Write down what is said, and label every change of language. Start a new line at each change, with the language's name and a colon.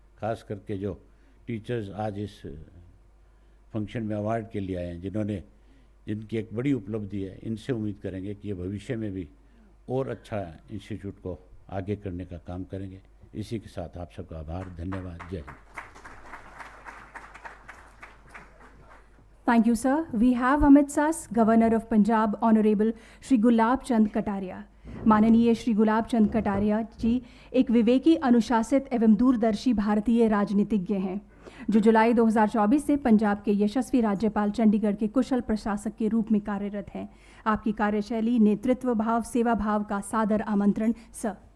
Hindi: खास करके जो टीचर्स आज इस फंक्शन में अवार्ड के लिए आए हैं, जिनकी एक बड़ी उपलब्धि है, इनसे उम्मीद करेंगे कि ये भविष्य में भी और अच्छा इंस्टीट्यूट को आगे करने का काम करेंगे। इसी के साथ आप सबका आभार, धन्यवाद, जय Hind.
English: Thank you, sir. We have amidst us Governor of Punjab, Honorable Shri Gulab Chand Kataria.
Hindi: माननीय श्री गुलाब चंद कटारिया जी एक विवेकी, अनुशासित एवं दूरदर्शी भारतीय राजनीतिज्ञ हैं जो जुलाई 2024 से पंजाब के यशस्वी राज्यपाल, चंडीगढ़ के कुशल प्रशासक के रूप में कार्यरत हैं। आपकी कार्यशैली, नेतृत्व भाव, सेवा भाव का सादर आमंत्रण, सर।